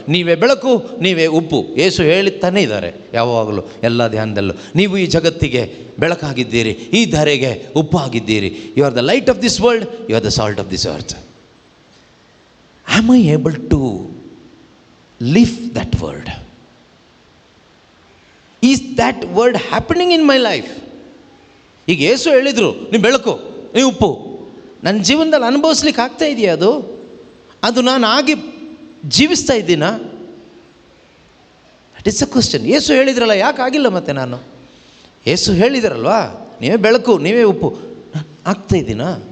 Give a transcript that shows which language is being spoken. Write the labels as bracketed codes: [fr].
[kn] ನೀವೇ ಬೆಳಕು, ನೀವೇ ಉಪ್ಪು. ಯೇಸು ಹೇಳುತ್ತಾನೆ ಇದ್ದಾರೆ ಯಾವಾಗಲೂ, ಎಲ್ಲ ಧ್ಯಾನದಲ್ಲೂ. ನೀವು ಈ ಜಗತ್ತಿಗೆ ಬೆಳಕಾಗಿದ್ದೀರಿ, ಈ ಧರೆಗೆ ಉಪ್ಪಾಗಿದ್ದೀರಿ. [en] You are the light of this world, you are the salt of this earth. Am I able to live that word? Is that word happening in my life? [kn] ಈಗ ಯೇಸು ಹೇಳಿದರು, ನೀವು ಬೆಳಕು, ನೀವು ಉಪ್ಪು. ನನ್ನ ಜೀವನದಲ್ಲಿ ಅನುಭವಿಸ್ಲಿಕ್ಕೆ ಆಗ್ತಾ ಇದೆಯಾ? ಅದು ನಾನು ಆಗಿ ಜೀವಿಸ್ತಾ ಇದ್ದೀನಾ? [en] That is a question. [kn] ಯೇಸು ಹೇಳಿದ್ರಲ್ಲ, ಯಾಕೆ ಆಗಿಲ್ಲ ಮತ್ತೆ ನಾನು? ಯೇಸು ಹೇಳಿದ್ರಲ್ವಾ, ನೀವೇ ಬೆಳಕು, ನೀವೇ ಉಪ್ಪು. ಆಗ್ತಾ ಇದ್ದೀನಾ?